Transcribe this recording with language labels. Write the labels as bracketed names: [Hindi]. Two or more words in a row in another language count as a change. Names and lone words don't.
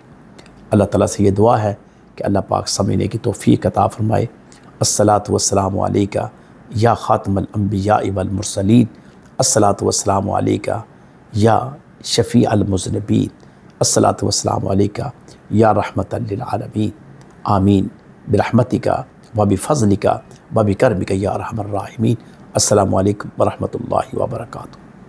[Urdu] اللہ تعالیٰ سے یہ دعا ہے کہ اللہ پاک سمجھنے کی توفیق عطا فرمائے۔ [Arabic] الصلاۃ والسلام علیکہ یا خاتم الانبیاء والمرسلین، الصلاۃ والسلام علیکہ یا شفیع المذنبین، الصلاۃ والسلام علیکہ یا رحمۃ للعالمین، آمین برحمتک و بفضلک و بکرمک یا ارحم الراحمین۔ السلام علیکم ورحمۃ اللہ وبرکاتہ۔